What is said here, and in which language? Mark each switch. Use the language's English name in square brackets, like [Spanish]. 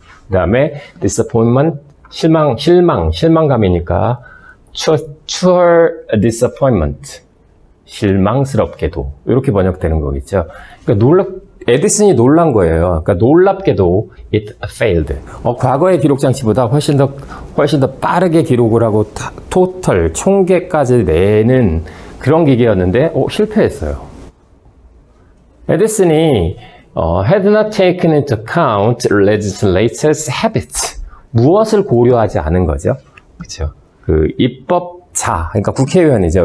[Korean] 그 다음에 disappointment 실망감이니까 [English] to her disappointment [Korean] 실망스럽게도 이렇게 번역되는 거겠죠. 그러니까 에디슨이 놀란 거예요. 그러니까 놀랍게도 [English] it failed. [Korean] 과거의 기록 장치보다 훨씬 더 빠르게 기록을 하고 토탈 총계까지 내는 그런 기계였는데 실패했어요. [English] 에디슨이 had not taken into account legislators' habits. [Korean] 무엇을 고려하지 않은 거죠? 그렇죠. 그 입법자, 그러니까 국회의원이죠.